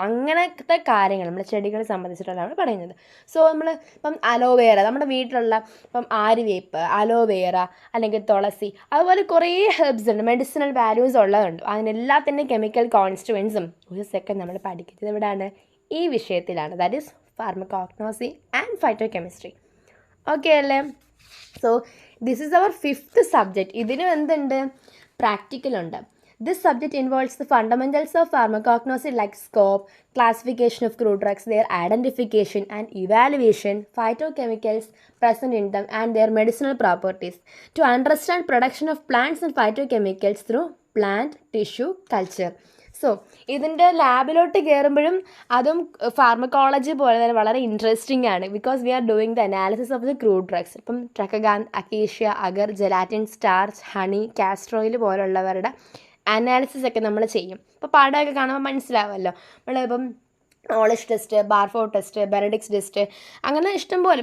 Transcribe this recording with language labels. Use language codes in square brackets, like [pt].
[ml] അങ്ങനത്തെ കാര്യങ്ങൾ നമ്മുടെ ചെടികളെ സംബന്ധിച്ചിട്ടുള്ളതാണ് പറയുന്നത്. സോ നമ്മൾ ഇപ്പം അലോവേറ, നമ്മുടെ വീട്ടിലുള്ള ഇപ്പം ആര്യവേപ്പ്, അലോവേറ അല്ലെങ്കിൽ തുളസി, അതുപോലെ കുറേ ഹെർബ്സ് ഉണ്ട്, മെഡിസിനൽ വാല്യൂസ് ഉള്ളതുണ്ട്. അതിനെല്ലാത്തിൻ്റെ കെമിക്കൽ കോൺസ്റ്റുവൻസും ഒരു സെക്കൻഡ് നമ്മൾ പഠിക്കുന്നത് എവിടെയാണ്? ഈ വിഷയത്തിലാണ്. [en] That is pharmacognosy and phytochemistry. Okay അല്ലേ? So this is our 5th subject. [ml] ഇതിനും എന്തുണ്ട്? പ്രാക്ടിക്കലുണ്ട്. [en] This subject involves the fundamentals of pharmacognosy like scope, classification of crude drugs, their identification and evaluation, phytochemicals present in them and their medicinal properties, to understand production of plants and phytochemicals through plant tissue culture. [ml] So ഇതിൻ്റെ ലാബിലോട്ട് കയറുമ്പോഴും അതും pharmacology പോലെ തന്നെ വളരെ interesting ആണ്. [en] Because we are doing the analysis of the crude drugs. [ml] ഇപ്പം ട്രക്കഗാൻ, acacia, അഗർ, gelatin, starch, honey, castor oil പോലുള്ളവരുടെ analysis ഒക്കെ നമ്മൾ ചെയ്യും. ഇപ്പോൾ പാടമൊക്കെ കാണുമ്പോൾ മനസ്സിലാവുമല്ലോ. നമ്മളിപ്പം knowledge test, ബാർഫോർഡ് test, Benedict's test, അങ്ങനെ ഇഷ്ടംപോലെ.